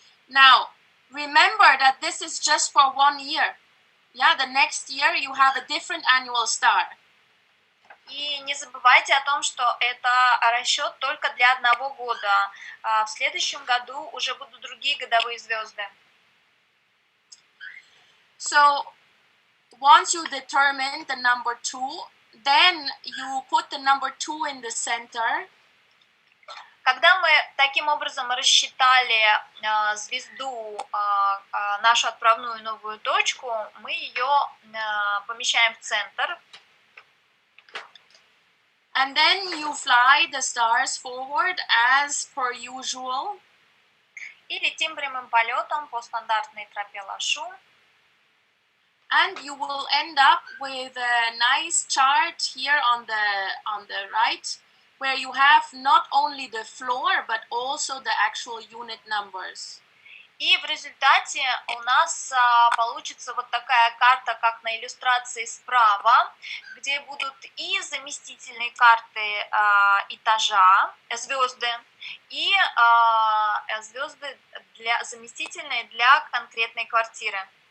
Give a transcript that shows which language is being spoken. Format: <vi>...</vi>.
<en>Now, remember that this is just for 1 year. Yeah, the next year you have a different annual star.</en> <ru>И не забывайте о том, что это расчет только для 1 года. В следующем году уже будут другие годовые звезды.</ru> <en>So, once you determine the number 2, then you put the number 2 in the center.</en> <ru>Когда мы таким образом рассчитали звезду, нашу отправную новую точку, мы ее помещаем в центр.</ru> <en>And then you fly the stars forward as per usual.</en> <ru>И летим прямым полетом по стандартной тропе Лашу.</ru> <en>And you will end up with a nice chart here on the right, where you have not only the floor, but also the actual unit numbers.</en> <ru>И в результате у нас получится вот такая карта, как на иллюстрации справа, где будут и заместительные карты этажа, звезды, и звезды заместительные для конкретной квартиры.</ru>